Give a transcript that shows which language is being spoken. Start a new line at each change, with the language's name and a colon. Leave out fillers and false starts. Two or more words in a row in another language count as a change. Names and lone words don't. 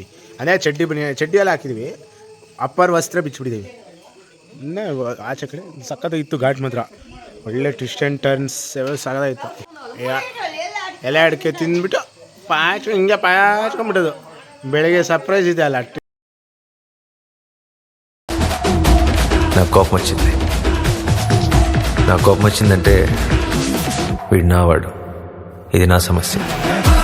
Kannada: ಅದೇ ಚಡ್ಡಿ ಎಲ್ಲ ಹಾಕಿದ್ದೀವಿ, ಅಪ್ಪರ್ ವಸ್ತ್ರ ಬಿಚ್ಚಿಬಿಟ್ಟಿದ್ದೀವಿ. ಇನ್ನೇ ಆಚೆ ಕಡೆ ಸಖತ್ತಾಗಿತ್ತು ಘಾಟ್ ಮಾತ್ರ. ಒಳ್ಳೆ
English: twist and turns
Kannada: ಸಖತ್ತಾಗಿತ್ತು. ಎಲೆ ಅಡಿಕೆ ತಿಂದ್ಬಿಟ್ಟು ಹಿಂಗೆ ಪಾಚ್ಕೊಂಡ್ಬಿಟ್ಟದು. ಬೆಳಗ್ಗೆ ಸರ್ಪ್ರೈಸ್ ಇದೆ ಅಲ್ಲ.
Telugu: నాకు కోపం వచ్చింది. నాకు కోపం వచ్చిందంటే వీడు నా వాడు. ఇది నా సమస్య.